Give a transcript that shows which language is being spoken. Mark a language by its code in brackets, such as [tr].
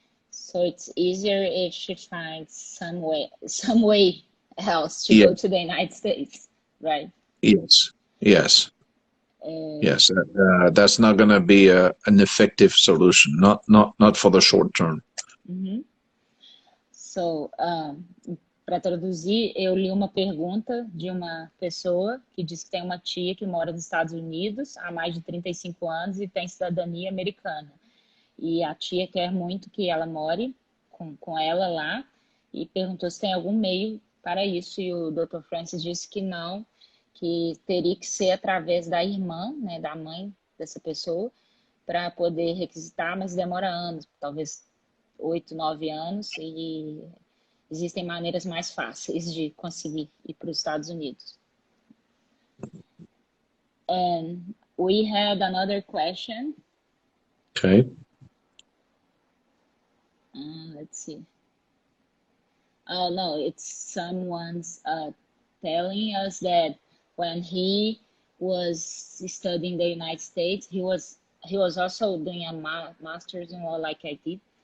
[en] So it's easier if she finds some way else to go to the United States, right? Yes. Yes. Yes. That's not going to be an effective solution. Not for the short term. [pt] So, para traduzir, eu li uma pergunta de uma pessoa que disse que tem uma tia que mora nos Estados Unidos há mais de 35 anos e tem cidadania americana. E a tia quer muito que ela more com ela lá e perguntou se tem algum meio para isso. E o Dr. Francis disse que não, que teria que ser através da irmã, né, da mãe dessa pessoa, para poder requisitar, mas demora anos, talvez 8, 9 anos, e existem maneiras mais fáceis de conseguir ir para os Estados Unidos. [en] And we had another question. Okay. Let's see. Oh no, it's someone's telling us that when he was studying in the United States, he was also doing a master's in law like I did.